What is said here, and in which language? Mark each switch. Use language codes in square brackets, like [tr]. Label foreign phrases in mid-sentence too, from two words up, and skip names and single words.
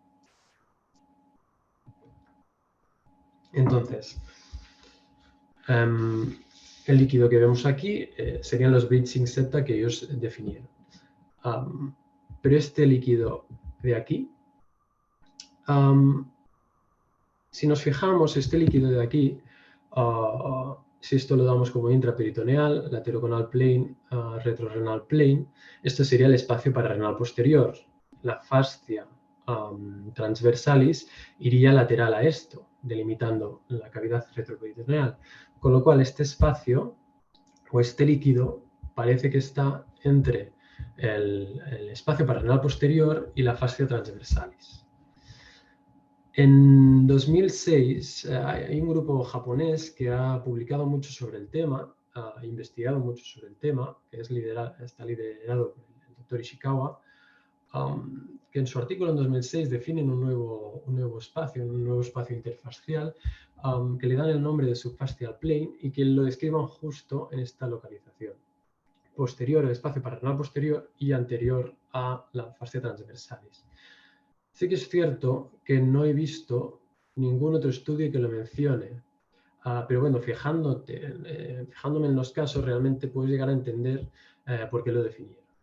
[es] Entonces, el líquido que vemos aquí serían los bridging septa que ellos definieron. Pero este líquido de aquí, si nos fijamos, este líquido de aquí, si esto lo damos como intraperitoneal, [en] lateroconal plane, retrorenal plane, [es] esto sería el espacio pararrenal posterior. La fascia transversalis iría lateral a esto, delimitando la cavidad retroperitoneal. Con lo cual, este espacio o este líquido parece que está entre el espacio parrenal posterior y la fascia transversalis. En 2006 hay un grupo japonés que ha publicado mucho sobre el tema, ha investigado mucho sobre el tema, que está liderado por el doctor Ishikawa, que en su artículo en 2006 definen un nuevo espacio interfascial, que le dan el nombre de [en] subfascial plane [es] y que lo describan justo en esta localización, posterior al espacio parrenal posterior y anterior a la fascia transversalis. Sí que es cierto que no he visto ningún otro estudio que lo mencione, pero bueno, fijándome en los casos, realmente puedes llegar a entender por qué lo definieron.